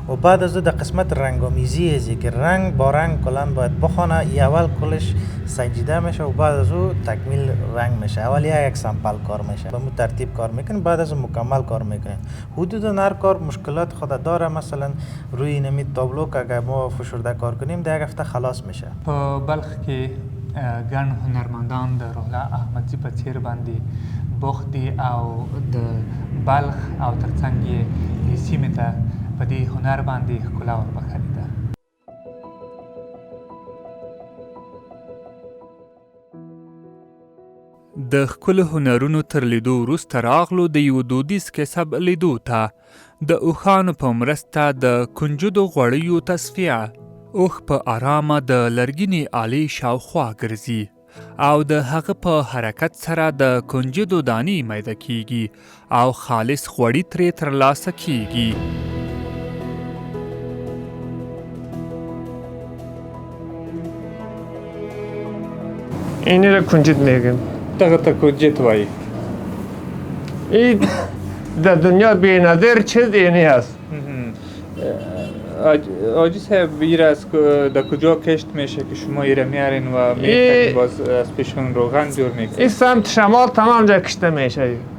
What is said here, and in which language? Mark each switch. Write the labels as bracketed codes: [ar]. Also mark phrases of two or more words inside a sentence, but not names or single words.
[fa] و بعد از او در قسمت رنگامیزی ازی که رنگ با رنگ کلان باید بخونه، اول کلش سنجیده میشه و بعد از او تکمیل رنگ میشه. اول یک سمپل کار میشه، به مو ترتیب کار میکنیم، بعد از او مکمل کار میکنیم. حدود هر کار مشکلات خود داره. مثلا روی نمی تابلو که اگر ما فشرده کار کنیم در یک هفته خلاص میشه. [ps] په بلخ کې ګڼ هنرمندان د روحله احمدزي په څیر باندې بوخت دي او د بلخ او ترڅنګ یې دې سیمې ته په دې هنر باندې ښکلا وربخښلې ده. د ښکلو هنرونو تر لیدو وروسته راغلو د یو دودیز کسب لیدو ته. د اوښانو په مرسته د کنجدو غوړیو تصفیه. اوښ په آرامه د لرګینې آلې شاوخوا ګرځي او د هغه په حرکت سره د کنجدو دانې میده کیږي او خالص غوړي ترې ترلاسه کیږي. [fa] اینی را کنجد میگن. [ps] دغه ته کنجد وایي. [fa] این در دنیا بی‌نظیر چیز اینی است. آجی صاحب ایره از در کجا کشت میشه که شما ایره میارین و میخواین باز از پیشون روغن جور میکنین؟ این سمت شمال تمام جا کشته میشه.